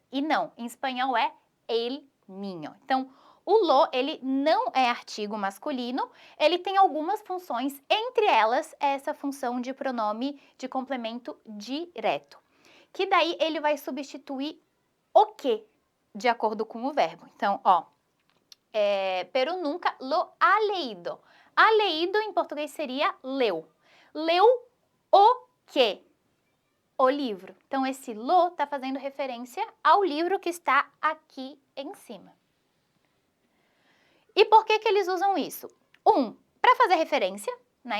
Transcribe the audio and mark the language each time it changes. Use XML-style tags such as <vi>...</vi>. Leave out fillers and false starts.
<pt>E não, em espanhol é el niño. Então, o lo, ele não é artigo masculino, ele tem algumas funções, entre elas essa função de pronome de complemento direto, que daí ele vai substituir o que, de acordo com o verbo. Então, ó,</pt> <es>pero nunca lo ha leído.</es> <pt>Ha leído em português seria leu. Leu o quê? O livro. Então, esse lo está fazendo referência ao livro que está aqui em cima. E por que eles usam isso? Para fazer referência, né?</pt>